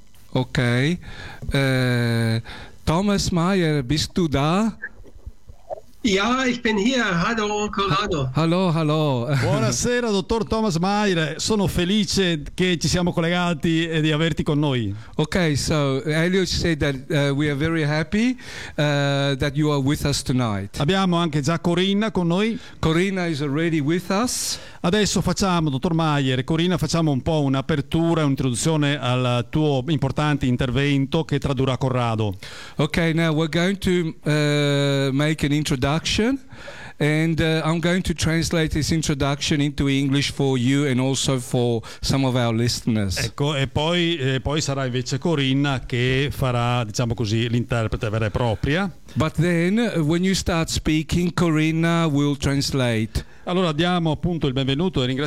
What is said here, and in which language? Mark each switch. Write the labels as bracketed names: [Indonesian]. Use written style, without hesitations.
[German] Ok. Thomas Mayer, bist du da? Ja, ich bin hier. Hallo, Corrado. Hallo. [Italian] Buonasera, dottor Thomas Mayer. Sono felice che ci siamo collegati e di averti con noi. [English] Ok, so Elio said that we are very happy that you are with us tonight. [Italian] Abbiamo anche già Corinna con noi. [English] Corinna is already with us. [Italian] Adesso facciamo, dottor Mayer, Corinna, facciamo un po' un'apertura, un'introduzione al tuo importante intervento che tradurrà Corrado. [English] Ok, now we're going to make an introduction And I'm going to translate his introduction into English for you and also for some of our listeners. [Italian] Ecco, e poi, poi sarà invece Corinna che farà, diciamo così, l'interprete vera e propria. [English] But then, when you start speaking, Corinna will translate. [Italian] Allora diamo appunto il benvenuto e ringraziamo.